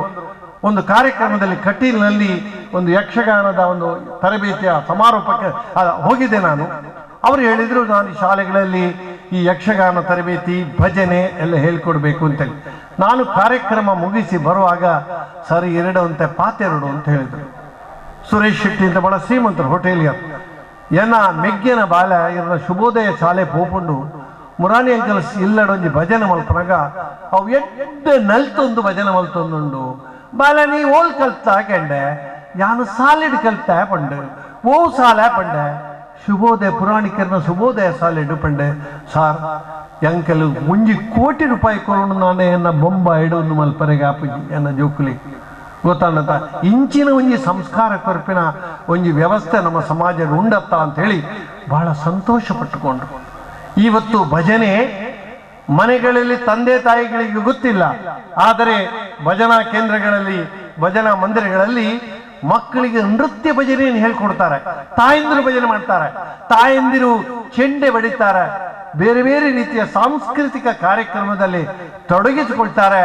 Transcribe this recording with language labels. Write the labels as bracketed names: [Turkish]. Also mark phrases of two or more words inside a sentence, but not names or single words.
[Kannada] ಒಂದು ಕಾರ್ಯಕ್ರಮದಲ್ಲಿ ಕಟೀಲ್ನಲ್ಲಿ ಒಂದು ಯಕ್ಷಗಾನದ ಒಂದು ತರಬೇತಿಯ ಸಮಾರೋಪಕ್ಕೆ ಹೋಗಿದ್ದೆ ನಾನು. ಅವರು ಹೇಳಿದ್ರು, ನಾನು ಈ ಶಾಲೆಗಳಲ್ಲಿ ಈ ಯಕ್ಷಗಾನ ತರಬೇತಿ, ಭಜನೆ ಎಲ್ಲ ಹೇಳ್ಕೊಡ್ಬೇಕು ಅಂತೇಳಿ. ನಾನು ಕಾರ್ಯಕ್ರಮ ಮುಗಿಸಿ ಬರುವಾಗ, ಸರಿ 2 ಅಂತೆ ಪಾತೆರಡು ಅಂತ ಹೇಳಿದ್ರು. ಸುರೇಶ್ ಶೆಟ್ಟಿ ಅಂತ ಬಹಳ ಶ್ರೀಮಂತರು, ಹೋಟೆಲಿಯರ್. [Tulu] ಎನ್ನ ಮೆಗ್ಗಿನ ಬಾಲ ಇರ ಶುಭೋದಯ ಶಾಲೆ ಪೋಪುಂಡು ಮುರಾನಿ ಅಂಕಲ್ಸ್ ಇಲ್ಲಡೊಂಜಿ ಭಜನೆ ಮಲ್ಪನಾಗ ಅವು ಎಡ್ಡೆ ನಲ್ತೊಂದು ಭಜನೆ ಮಲ್ತೊಂದುಂಡು. ಬಾಲ ನೀ ಓಲ್ ಕಲ್ತಾ ಕೆಂಡೆ, ಯಾನು ಸಾಲಿಡ್ ಕಲ್ತಾ ಪಂಡು, ಓ ಸಾಲ ಪಂಡೆ, ಶುಭೋದಯ ಪುರಾಣಿಕರನ ಶುಭೋದಯ ಸಾಲಿಡ್ ಪಂಡೆ. ಸಾರ್ ಎಂಕಲು 1 ಕೋಟಿ ರೂಪಾಯಿ ಕೊರೋಣ ನಾನೇ ಎನ್ನ ಬೊಂಬ ಇಡೊಂದು ಮಲ್ಪರೆಗೆ ಆಪುಜಿ ಎನ್ನ ಜೋಕುಲಿ ಗೊತ್ತಾಂಡತ. ಇಂಚಿನ ಒಂಜಿ ಸಂಸ್ಕಾರ ಕೊರಪಿನ ಒಂಜಿ ವ್ಯವಸ್ಥೆ ನಮ್ಮ ಸಮಾಜ ಉಂಡತ್ತ [Kannada] ಅಂತ ಹೇಳಿ ಬಹಳ ಸಂತೋಷ ಪಟ್ಟುಕೊಂಡ್ರು. ಇವತ್ತು ಭಜನೆ ಮನೆಗಳಲ್ಲಿ ತಂದೆ ತಾಯಿಗಳಿಗೆ ಗೊತ್ತಿಲ್ಲ, ಆದರೆ ಭಜನಾ ಕೇಂದ್ರಗಳಲ್ಲಿ, ಭಜನಾ ಮಂದಿರಗಳಲ್ಲಿ ಮಕ್ಕಳಿಗೆ ನೃತ್ಯ ಭಜನೆಯನ್ನು ಹೇಳ್ಕೊಡ್ತಾರೆ. ತಾಯಂದಿರು ಭಜನೆ ಮಾಡ್ತಾರೆ, ತಾಯಂದಿರು ಚೆಂಡೆ ಬಡಿತಾರೆ, ಬೇರೆ ಬೇರೆ ರೀತಿಯ ಸಾಂಸ್ಕೃತಿಕ ಕಾರ್ಯಕ್ರಮದಲ್ಲಿ ತೊಡಗಿಸಿಕೊಳ್ತಾರೆ.